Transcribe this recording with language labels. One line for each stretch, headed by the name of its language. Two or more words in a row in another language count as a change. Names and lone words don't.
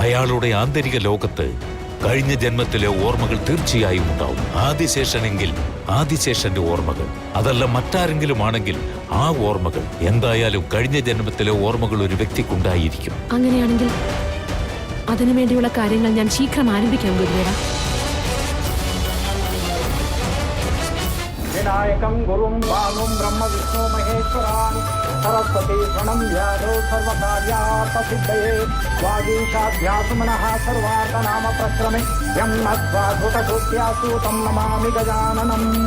Malayalam: അയാളുടെ ആന്തരിക ലോകത്ത് കഴിഞ്ഞ ജന്മത്തിലെ ഓർമ്മകൾ തീർച്ചയായും ഉണ്ടാവും. ആദിശേഷനെങ്കിൽ ആദിശേഷന്റെ ഓർമ്മകൾ, അതല്ല മറ്റാരെങ്കിലും ആണെങ്കിൽ ആ ഓർമ്മകൾ. എന്തായാലും കഴിഞ്ഞ ജന്മത്തിലെ ഓർമ്മകൾ ഒരു വ്യക്തിക്കുണ്ടായിരിക്കും. അങ്ങനെയാണെങ്കിൽ അതിനുവേണ്ടിയുള്ള കാര്യങ്ങൾ ഞാൻ ശീഘ്രം ആരംഭിക്കാം ഗുരുദേവ.
Sanskrit: विनायकं गुरुं भानुं ब्रह्म विष्णु महेश्वरान् सरस्वती प्रणं व्याधो सर्वकार्यार्थसिद्धये वागीशाभ्यासुमनः सर्वार्थनाम प्रक्रमे यं नत्वा धृतकृत्यासु तं नमामि गजाननम्.